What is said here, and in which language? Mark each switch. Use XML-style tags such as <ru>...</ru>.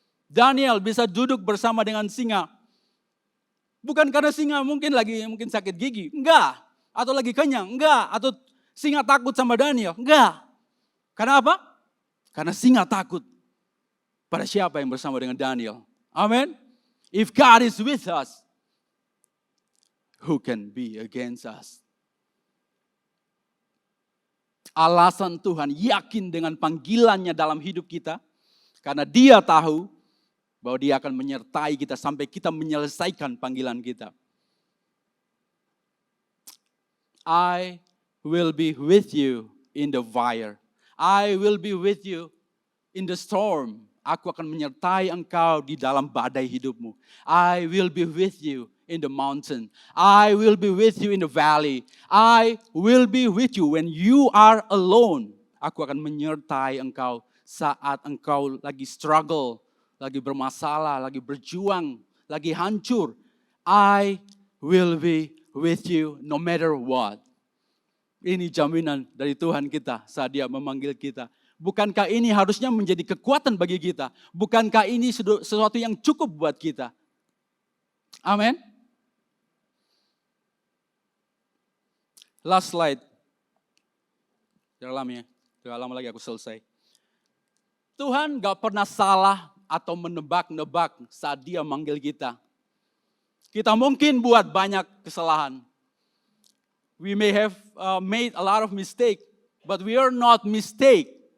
<id>Daniel bisa duduk bersama dengan singa. Bukan karena singa mungkin sakit gigi. Enggak. Atau lagi kenyang. Enggak. Atau singa takut sama Daniel. Enggak. Karena apa? Karena singa takut pada siapa yang bersama dengan Daniel. Amin.</id> <en>If God is with us, who can be against us?</en> <id>Alasan Tuhan yakin dengan panggilannya dalam hidup kita. Karena dia tahu bahwa dia akan menyertai kita sampai kita menyelesaikan panggilan kita.</id> <en>I will be with you in the fire. I will be with you in the storm.</en> <id>Aku akan menyertai engkau di dalam badai hidupmu.</id> <en>I will be with you in the mountain. I will be with you in the valley. I will be with you when you are alone.</en> <id>Aku akan menyertai engkau saat engkau lagi struggle, lagi bermasalah, lagi berjuang, lagi hancur.</id> <en>I will be with you no matter what.</en> <id>Ini jaminan dari Tuhan kita saat Dia memanggil kita. Bukankah ini harusnya menjadi kekuatan bagi kita? Bukankah ini sesuatu yang cukup buat kita? Amin.</id> <en>Last slide.</en> <id>Tidak lama lagi aku selesai. Tuhan gak pernah salah atau menebak-nebak saat Dia manggil kita. Kita mungkin buat banyak kesalahan.</id> <en>We may have made a lot of mistake, but we are not mistake.</en>